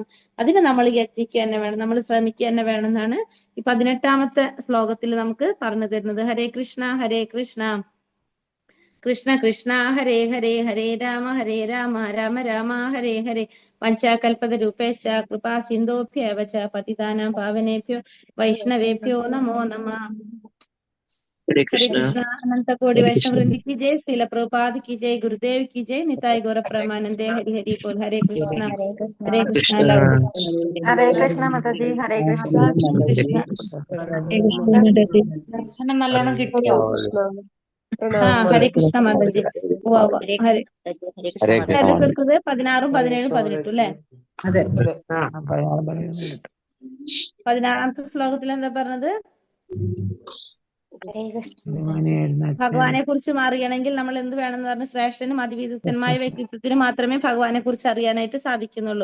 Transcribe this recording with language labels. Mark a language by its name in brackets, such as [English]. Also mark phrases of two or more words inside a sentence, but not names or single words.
[Malayalam] അതിന് നമ്മൾ യത്നിക്കുക തന്നെ വേണം, നമ്മൾ ശ്രമിക്കുക തന്നെ വേണം എന്നാണ് ഈ 18ാമത്തെ ശ്ലോകത്തിൽ നമുക്ക് പറഞ്ഞു തരുന്നത്. [Sanskrit] ഹരേ കൃഷ്ണ ഹരേ കൃഷ്ണ കൃഷ്ണ കൃഷ്ണ ഹരേ ഹരേ, ഹരേ രാമ രാമ രാമ ഹരേ ഹരേ. പഞ്ചാകൽപത രൂപേശ കൃപാ സിന്ധോഭ്യവ ച പതിതാനാം പാവനേഭ്യോ വൈഷ്ണവേഭ്യോ നമോ നമഃ. [Hindi] हरे हरे कृष्णा कृष्णा। अनंत कोटि हरे वैष्णव कृष्णा वृंद की जय, श्रील प्रभुपाद की जय, गुरुदेव की जय, निताई गौर प्रेमानंदे। हरि हरि बोल। हरे कृष्णा हरे कृष्णा। कृष्णा लव हरे कृष्ण माताजी, हरे कृष्ण। कृष्ण। [Malayalam] ദർശനം നല്ലോണം കിട്ടിയോ? ഹരേ കൃഷ്ണ മാതാജി. ഹരേ [Hindi] हरे कृष्णा [Malayalam] എടുത്തത് 16, 17, 18 അല്ലെ? അതെ. 16ാമത്തെ ശ്ലോകത്തിൽ എന്താ പറഞ്ഞത്? ഹരേ കൃഷ്ണ. ഭഗവാനെ കുറിച്ച് അറിയണമെങ്കിൽ നമ്മൾ എന്ത് വേണമെന്ന് പറഞ്ഞ ശ്രേഷ്ഠനും അതിവിദഗ്ധനുമായ വ്യക്തിത്വത്തിന് മാത്രമേ ഭഗവാനെ കുറിച്ച് അറിയാനായിട്ട് സാധിക്കുന്നുള്ളൂ.